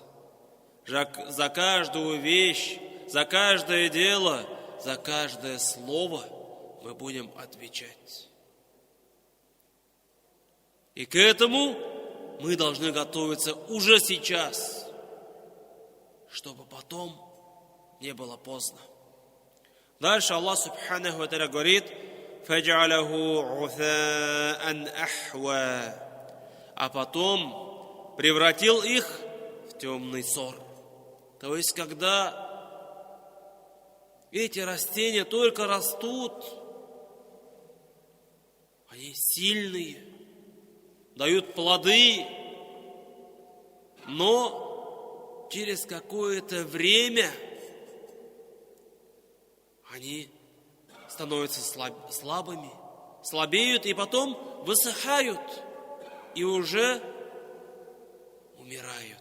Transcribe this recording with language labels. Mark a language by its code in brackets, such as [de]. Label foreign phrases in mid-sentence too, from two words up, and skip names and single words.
[ru] За каждую вещь, за каждое дело, за каждое слово мы будем отвечать. И к этому мы должны готовиться уже сейчас. чтобы потом не было поздно. Дальше Аллах [ar] سبحانه وتعالى [ru] говорит: [ar] «فجعله غثاء أحوى», [ru] а потом превратил их в темный сор. То есть, когда эти растения только растут, они сильные, дают плоды, но через какое-то время они становятся слабыми, слабеют и потом высыхают и уже умирают.